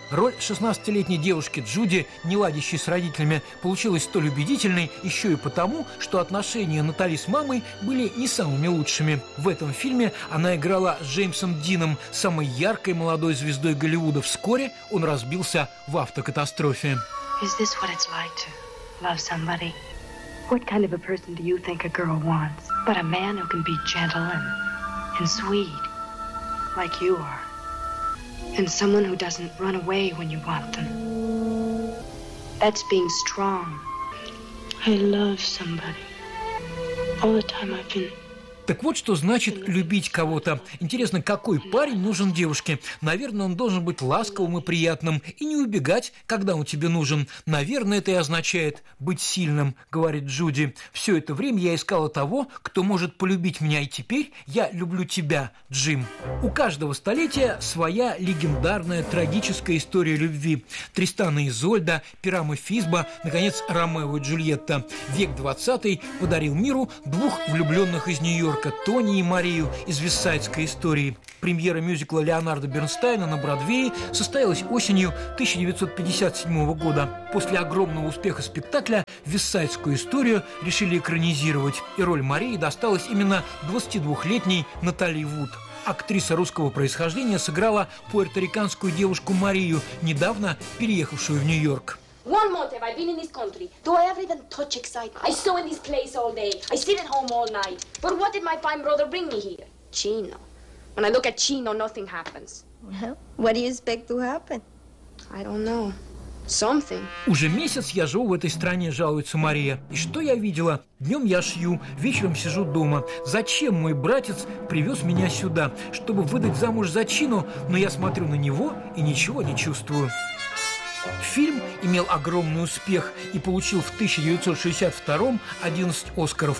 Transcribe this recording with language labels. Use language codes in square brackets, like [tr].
[ru] Роль 16-летней девушки Джуди, не ладящей с родителями, получилась столь убедительной еще и потому, что отношения Натали с мамой были не самыми лучшими. В этом фильме она играла с Джеймсом Дином, самой яркой молодой звездой Голливуда. Вскоре он разбился в автокатастрофе. [en] Is this what it's like to love somebody? What kind of a person do you think a girl wants? But a man who can be gentle and sweet, like you are. And someone who doesn't run away when you want them. That's being strong. I love somebody. All the time I've been... [ru] Так вот, что значит любить кого-то. Интересно, какой парень нужен девушке? Наверное, он должен быть ласковым и приятным и не убегать, когда он тебе нужен. Наверное, это и означает быть сильным, говорит Джуди. Все это время я искала того, кто может полюбить меня, и теперь я люблю тебя, Джим. У каждого столетия своя легендарная трагическая история любви. Тристана и Изольда, Пирам и Фисба, наконец, Ромео и Джульетта. Век 20-й подарил миру двух влюбленных из Нью-Йорка, Тони и Марию из Вестсайдской истории. Премьера мюзикла Леонарда Бернстайна на Бродвее состоялась осенью 1957 года. После огромного успеха спектакля Вестсайдскую историю решили экранизировать, и роль Марии досталась именно 22-летней Натали Вуд. Актриса русского происхождения сыграла пуэрториканскую девушку Марию, недавно переехавшую в Нью-Йорк. [en] One month have I been in this country. Do I ever even touch excite? I sew in this place all day. I sit at home all night. But what did my fine brother bring me here? Chino. When I look at Chino, nothing happens. Well, what do you expect to happen? I don't know. Something. [ru] Уже месяц я живу в этой стране, жалуется Мария. И что я видела? Днем я шью, вечером сижу дома. Зачем мой братец привез меня сюда? Чтобы выдать замуж за Чино, но я смотрю на него и ничего не чувствую. Фильм имел огромный успех и получил в 1962-м 11 Оскаров.